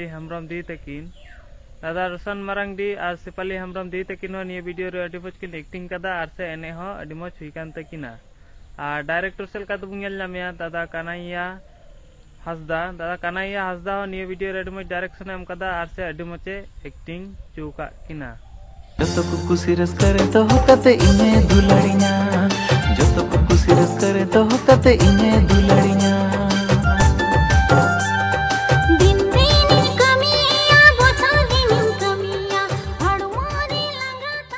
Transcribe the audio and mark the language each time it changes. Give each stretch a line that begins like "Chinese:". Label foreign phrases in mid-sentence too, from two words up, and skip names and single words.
Santali: हमरम दी तकिन दादा रोशन मारांगडी और सिपाली हमरम दी तकिन हो निये वीडियो रे अडी मज किन एक्टिंग कदा और से एने हो अडी मज हुई कान तकिना और डायरेक्टर सेल का बुंग यल नामया दादा कानाइया हसदा हो निये वीडियो रे अडी मज डायरेक्शन एम कदा और से अडी मज एक्टिंग चुका किना joto ko kusi raskare to hokate inye duladinya joto ko kusi raskare to hokate inye duladinya din din kamiya bocha din kamiya hadmari langata